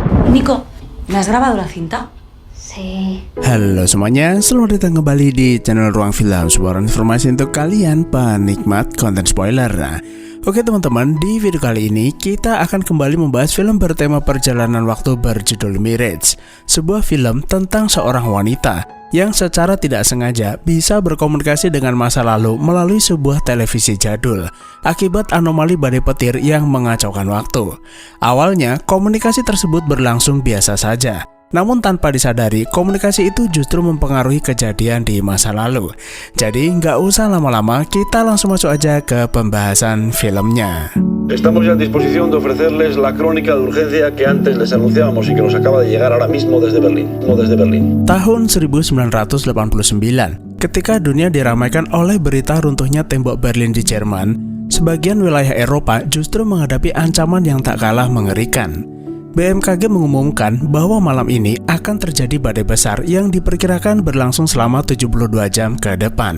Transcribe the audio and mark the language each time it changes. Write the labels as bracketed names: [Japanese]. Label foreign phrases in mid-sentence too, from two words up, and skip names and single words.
[Spanish] Nico, ¿me has grabado la cinta? Sí. [Indonesian] Halo semuanya, selamat datang kembali di channel Ruang Film, sebuah informasi untuk kalian penikmat konten spoiler. Oke teman-teman, di video kali ini kita akan kembali membahas film bertema perjalanan waktu berjudul Mirage, sebuah film tentang seorang wanita yang secara tidak sengaja bisa berkomunikasi dengan masa lalu melalui sebuah televisi jadul akibat anomali badai petir yang mengacaukan waktu. Awalnya, komunikasi tersebut berlangsung biasa saja. Namun tanpa disadari, komunikasi itu justru mempengaruhi kejadian di masa lalu. Jadi nggak usah lama-lama, kita langsung masuk aja ke pembahasan filmnya. [Spanish] Estamos ya a disposición de ofrecerles la crónica de urgencia que antes les anunciábamos y que nos acaba de llegar ahora mismo desde Berlín. [Indonesian] Tahun 1989, ketika dunia diramaikan oleh berita runtuhnya tembok Berlin di Jerman, sebagian wilayah Eropa justru menghadapi ancaman yang tak kalah mengerikan. BMKG mengumumkan bahwa malam ini akan terjadi badai besar yang diperkirakan berlangsung selama 72 jam ke depan.